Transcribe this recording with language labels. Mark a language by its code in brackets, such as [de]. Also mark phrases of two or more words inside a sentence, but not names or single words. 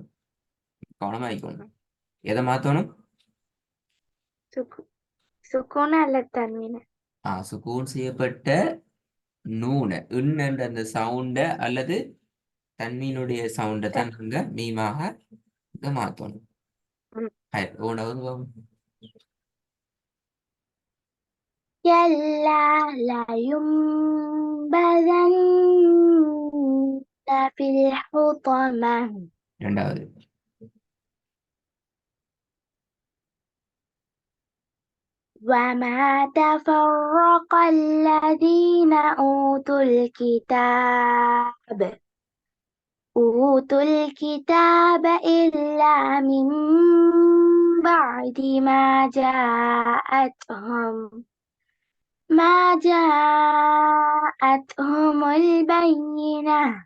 [ta] கவனமாயிக்கணும். எதை மாற்றணும்? சுக்கூன அல்ல தன்வீன. சுக்கூன் செய்யப்பட்ட நூன என்ற அந்த சவுண்ட அல்லது தன்வீனுடைய சவுண்டை தான் நாங்க மீமாக மாற்றணும். [ar] كلا لينبذن في الحطمة. [ta] இரண்டாவது [ar] وما تفرق الذين أوتوا الكتاب إلا من بعد ما جاءتهم البينة.